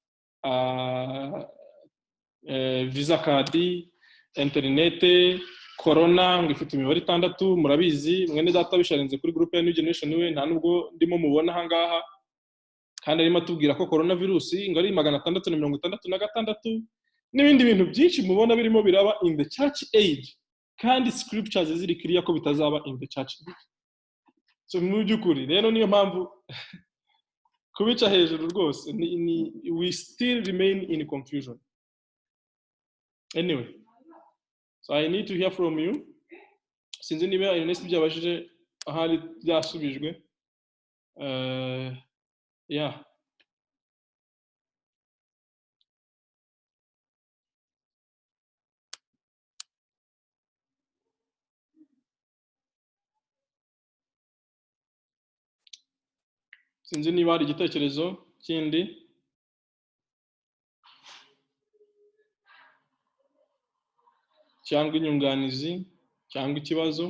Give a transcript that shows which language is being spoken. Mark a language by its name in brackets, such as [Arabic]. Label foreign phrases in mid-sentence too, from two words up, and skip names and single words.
[English] visa card, [Kinyarwanda] internet, corona ngo ifite imibare 6, murabizi mwene data bisharenze kuri group ya New Generation we nta nubwo ndimo mubona hangaha, kandi arimo atubwira ko coronavirus ngo ari 666 n'ibindi bintu byinshi mubona birimo biraba [English] in the church age, [Kinyarwanda] kandi scriptures ziri clear ko bitazaba [English] in the church age. [Kinyarwanda] So mu byukuri rero niyo mpamvu kubica hejuru rwose [English] we still remain in confusion. Anyway, so I need to hear from you. [Kinyarwanda] Sinzi niba Ernest byabashije ahari byasubijwe. [English] Yeah. [Kinyarwanda] Sinzi niba hari igitekerezo kindi cyangwa inyunganizi cyangwa ikibazo.